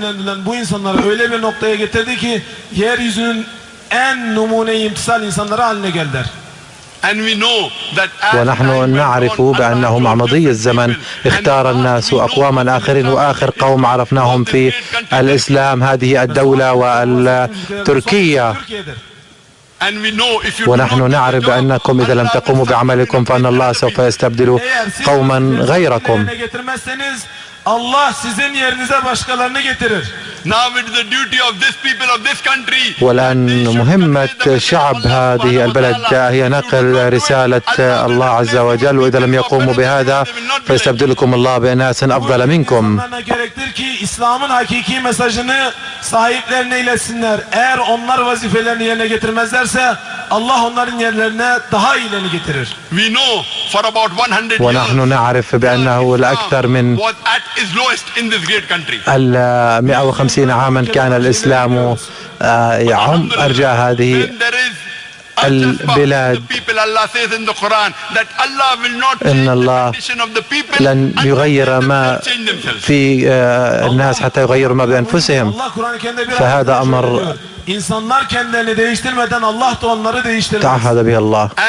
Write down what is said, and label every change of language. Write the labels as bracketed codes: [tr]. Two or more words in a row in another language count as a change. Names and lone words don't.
[ar] ونحن نعرف بأنه مع مضي الزمن اختار الناس أقواما آخرين، وآخر قوم عرفناهم في الإسلام هذه الدولة والتركية. ونحن نعرف بأنكم إذا لم تقوموا بعملكم فإن الله سوف يستبدل قوما غيركم. [tr] Allah sizin yerinize başkalarını getirir. [ar] والآن مهمة شعب هذه البلد هي نقل رسالة الله عز وجل، وإذا لم يقوموا بهذا فيستبدلكم الله بأناس أفضل منكم. [tr] İslam'ın hakiki mesajını sahiplerine iletsinler. Eğer onlar vazifelerini yerine getirmezlerse Allah onların yerlerine daha iyilerini getirir. [ar] ونحن نعرف بأنه لأكثر من 150 عاما كان الإسلام يعم أرجاء هذه البلاد. إن الله لن يغير ما في الناس حتى يغيروا ما بأنفسهم، فهذا أمر تعهد به الله.